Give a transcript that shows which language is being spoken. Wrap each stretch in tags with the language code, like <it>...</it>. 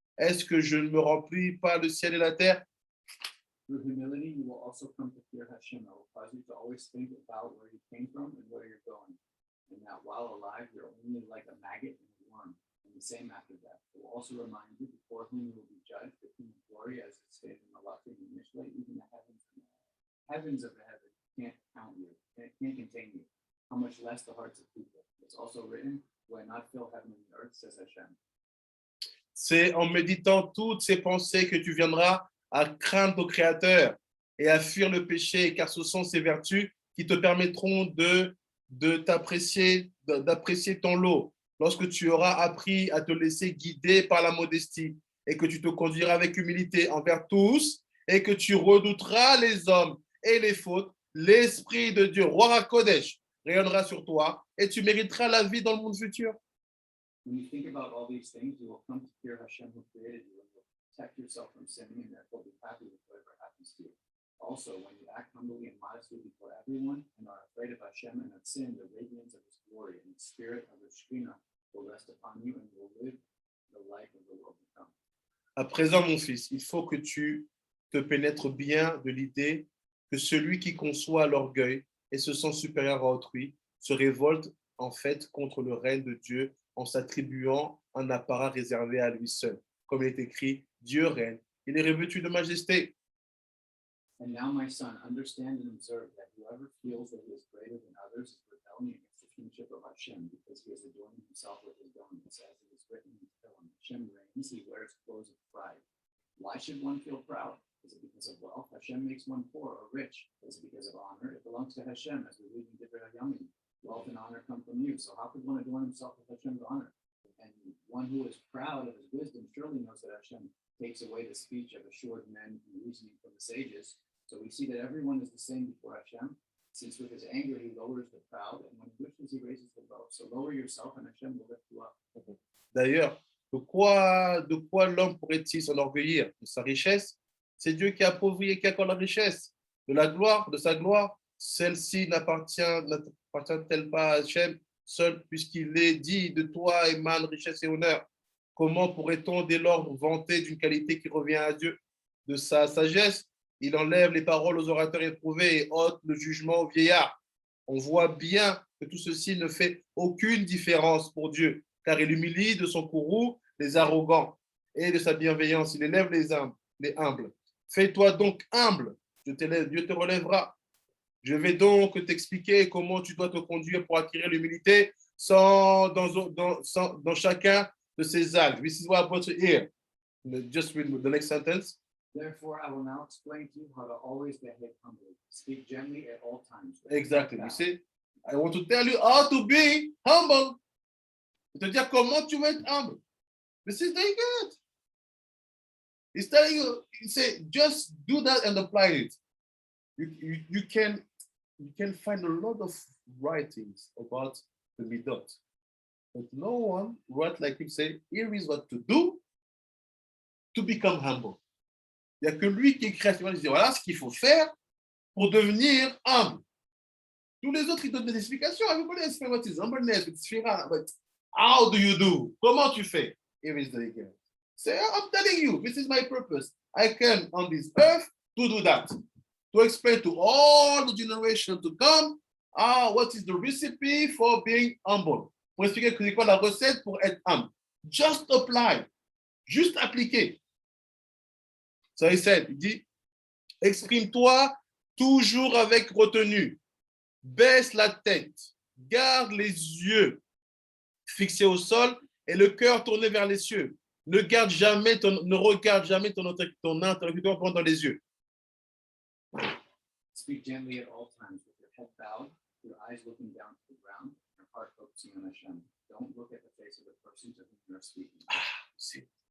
<fr>Est-ce que je ne me remplis pas le ciel et la terre?</fr> <en>Through humility, you will also come to fear Hashem. It will cause you to always think about where you came from and where you're going. And that while alive, you're only like a maggot and a worm, and the same after death. It will also remind you before whom you will be judged, the King of glory, as it stated in the Malachim and Mishlei, even the heavens of the heavens can't count you, can't contain you. How much less the hearts of people. It's also written, "Do I not fill heaven and the earth," says Hashem.</en> <fr>C'est en méditant toutes ces pensées que tu viendras à craindre ton Créateur et à fuir le péché, car ce sont ces vertus qui te permettront d'apprécier ton lot lorsque tu auras appris à te laisser guider par la modestie et que tu te conduiras avec humilité envers tous et que tu redouteras les hommes et les fautes. L'Esprit de Dieu, Roi Kodesh, rayonnera sur toi et tu mériteras la vie dans le monde futur.</fr> <en>When you think about all these things, you will come to fear Hashem who created you and will protect yourself from sinning and therefore be happy with whatever happens to you. Also, when you act humbly and modestly before everyone and are afraid of Hashem and of sin, the radiance of His glory and the spirit of the Shekhinah will rest upon you and you will live the life of the world to come.</en> <fr>À présent, mon fils, il faut que tu te pénètres bien de l'idée que celui qui conçoit l'orgueil et se sent supérieur à autrui se révolte en fait contre le règne de Dieu en s'attribuant un apparat réservé à lui seul. Comme il est écrit, Dieu règne, il est revêtu de majesté.</fr> <en>And now, my son, understand and observe that whoever feels that he is greater than others is rebelling against the kingship of Hashem because he has adorned himself with his garments, as it is written in the Torah. Hashem reigns, he wears clothes of pride. Why should one feel proud? Is it because of wealth? Hashem makes one poor or rich. Is it because of honor? It belongs to Hashem, as we read in Divrei Hayamim. Wealth and honor come from you. So how could one adorn himself with Hashem's honor? And one who is proud of his wisdom surely knows that Hashem takes away the speech of assured men and reasoning from the sages. So we see that everyone is the same before Hashem, since with his anger he lowers the proud, and when he wishes he raises the low. So lower yourself and Hashem will lift you up.</en> <fr>D'ailleurs, de quoi l'homme pourrait-il s'enorgueillir? De sa richesse? C'est Dieu qui appauvrit et qui accorde la richesse. De la gloire, de sa gloire, celle-ci n'appartient-elle pas à Hachem seul, puisqu'il est dit de toi émane richesse et honneur? Comment pourrait-on dès lors vanter d'une qualité qui revient à Dieu? De sa sagesse, il enlève les paroles aux orateurs éprouvés et ôte le jugement aux vieillards. On voit bien que tout ceci ne fait aucune différence pour Dieu, car il humilie de son courroux les arrogants et de sa bienveillance, il élève les humbles. Fais-toi donc humble, Dieu te relèvera. Je vais donc t'expliquer comment tu dois te conduire pour acquérir l'humilité dans chacun de ces actes.</fr> <en>This is what I'm about to hear. Just read the next sentence. Therefore, I will now explain to you how to always behave humbly. Speak gently at all times. Exactly. You see, I want to tell you how to be humble.</en> <fr>Je te dire comment tu vas être humble.</fr> <en>This is very good. He's telling you, he said, just do that and apply it. You can find a lot of writings about the midot, but no one wrote like him say, here is what to do to become humble.</en> <fr>Il n'y a que lui qui écrit, il dit, voilà ce qu'il faut faire pour devenir humble. Tous les autres, ils donnent des explications.</fr> <en>Everybody has what is humbleness, it's fear, but how do you do?</en> <fr>Comment tu fais?</fr> <en>Here is the again. Say, I'm telling you, this is my purpose. I came on this earth to do that. To explain to all the generations to come, what is the recipe for being humble.</en> <fr>Pour expliquer c'est quoi la recette pour être humble.</fr> <en>Just apply.</en> <fr>Juste appliquer.</fr> <en>So he said,</en> <fr>il dit, exprime-toi toujours avec retenue. Baisse la tête. Garde les yeux fixés au sol et le cœur tourné vers les cieux. Ne regarde jamais ton interlocuteur dans les yeux.</fr> <en>Speak gently at all times with your head bowed, your eyes looking down to the ground, your heart focusing on Hashem. Don't look at the face of the person to whom you are speaking. See.</en>